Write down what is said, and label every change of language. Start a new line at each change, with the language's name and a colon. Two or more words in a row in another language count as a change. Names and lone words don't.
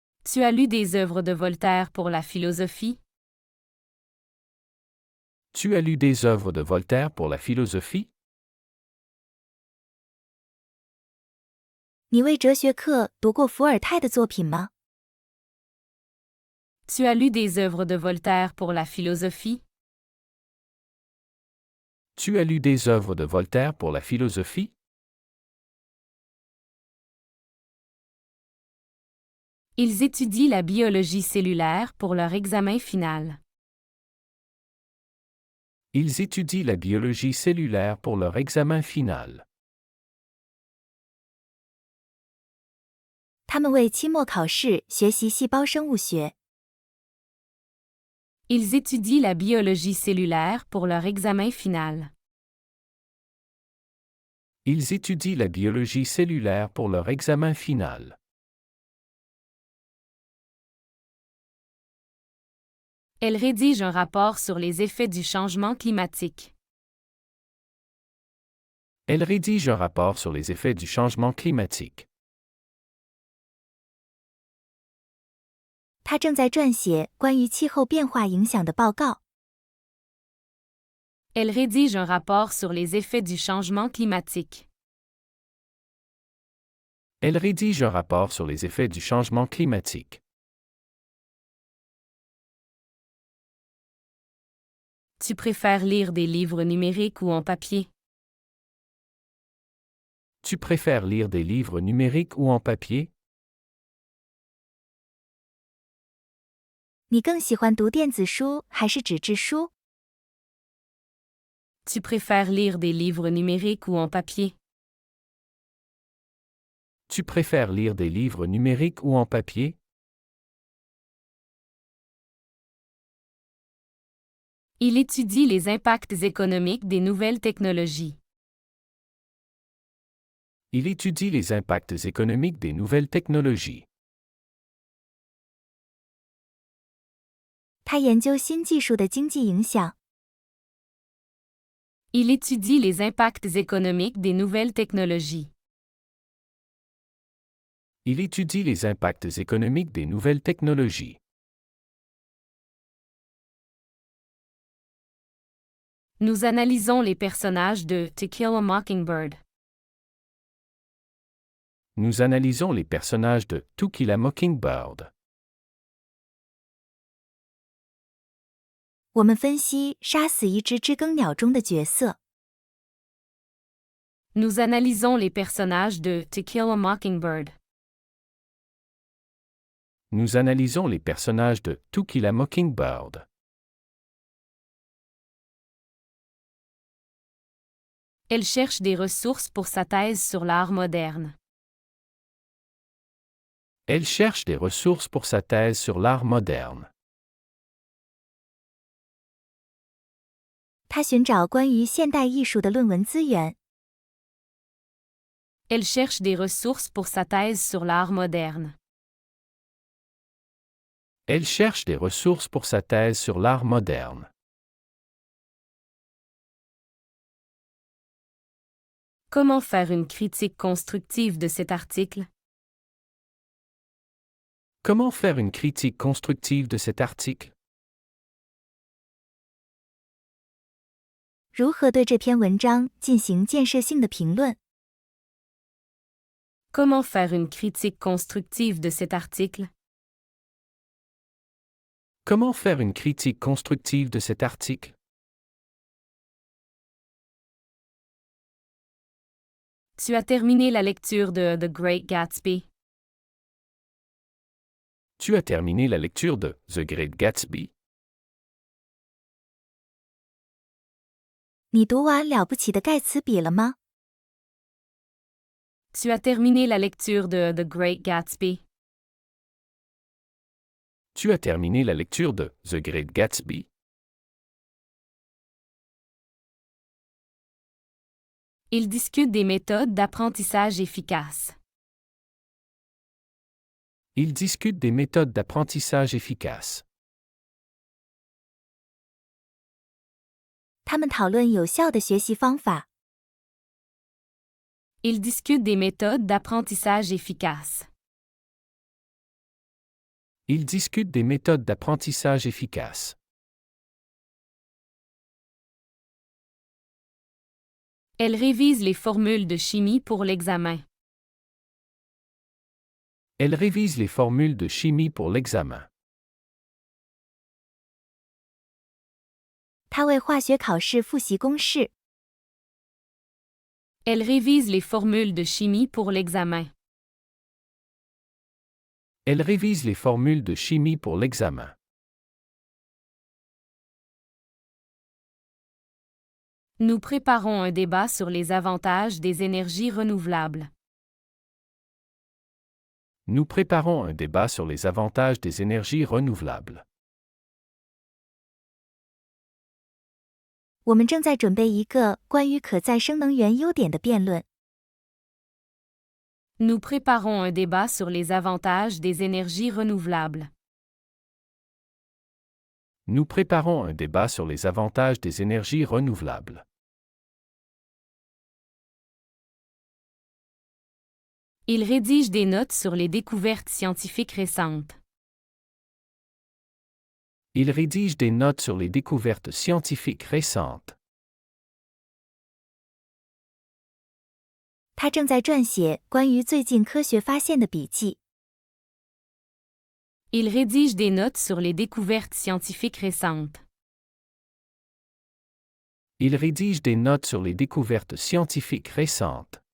French: Tu as lu des œuvres de Voltaire pour la philosophie? Tu as lu des œuvres de Voltaire pour la philosophie?
Chinese: 你为哲学课读过伏尔泰的作品吗？
French: Tu as lu des œuvres de Voltaire pour la philosophie? Tu as lu des œuvres de Voltaire pour la philosophie? Ils étudient la biologie cellulaire pour leur examen final. Ils étudient la biologie cellulaire pour leur examen final.
Chinese: 他们为期末考试学习细胞生物学。
French: Ils étudient la biologie cellulaire pour leur examen final. Ils étudient la biologie cellulaire pour leur examen final. Elle rédige un rapport sur les effets du changement climatique. Elle rédige un rapport sur les effets du changement climatique.
Chinese: 他正在撰写关于气候变化影响的报告。
French: Elle rédige un rapport sur les effets du changement climatique. Elle rédige un rapport sur les effets du changement climatique. Tu préfères lire des livres numériques ou en papier? Tu préfères lire des livres numériques ou en papier?
Chinese: 你更喜欢读电子书还是纸质书？
French: Tu préfères lire des livres numériques ou en papier? Tu préfères lire des livres numériques ou en papier? Il étudie les impacts économiques des nouvelles technologies. Il étudie les impacts économiques des nouvelles technologies.
Chinese: 他研究新技术的经济影响。
French: Il étudie les impacts économiques des nouvelles technologies. Il étudie les impacts économiques des nouvelles technologies. Nous analysons les personnages de To Kill a Mockingbird. Nous analysons les personnages de To Kill a Mockingbird.
Chinese: 我们分析杀死一只知更鸟中的角色。
French: Nous analysons les personnages de To Kill a Mockingbird. Nous analysons les personnages de To Kill a Mockingbird. Elle cherche des ressources pour sa thèse sur l'art moderne. Elle cherche des ressources pour sa thèse sur l'art moderne.
Chinese: 他寻找关于现代艺术的论文资源。
French: Elle cherche des ressources pour sa thèse sur l'art moderne. Elle cherche des ressources pour sa thèse sur l'art moderne. Comment faire une critique constructive de cet article? Comment faire une critique constructive de cet article?
Chinese: 如何对这篇文章进行建设性的评论？
French: Comment faire une critique constructive de cet article? Comment faire une critique constructive de cet article? Tu as terminé la lecture de The Great Gatsby. Tu as terminé la lecture de The Great Gatsby?
Chinese: 你读完《了不起的盖茨比》了吗？
French: Tu as terminé la lecture de The Great Gatsby. Tu as terminé la lecture de The Great Gatsby? Il discute des méthodes d'apprentissage efficaces. Il discute des méthodes d'apprentissage efficaces.
Chinese: 他们讨论有效的学习方法。
French: Il discute des méthodes d'apprentissage efficaces. Ils discutent des méthodes d'apprentissage efficaces. Elle révise les formules de chimie pour l'examen. Elle révise les formules de chimie pour l'examen.
Chinese: 他为化学考试复习公式。
French: Elle révise les formules de chimie pour l'examen. Elle révise les formules de chimie pour l'examen. Nous préparons un débat sur les avantages des énergies renouvelables. Nous préparons un débat sur les avantages des énergies renouvelables.
Chinese: 我们正在准备一个关于可再生能源优点的辩论。
French: Nous préparons un débat sur les avantages des énergies renouvelables. Nous préparons un débat sur les avantages des énergies renouvelables. Il rédige des notes sur les découvertes scientifiques récentes. Il rédige des notes sur les découvertes scientifiques récentes.
Chinese: 他正在撰写关于最近科学发现的笔记。
French: Il rédige des notes sur les découvertes scientifiques récentes. Il rédige des notes sur les découvertes scientifiques récentes.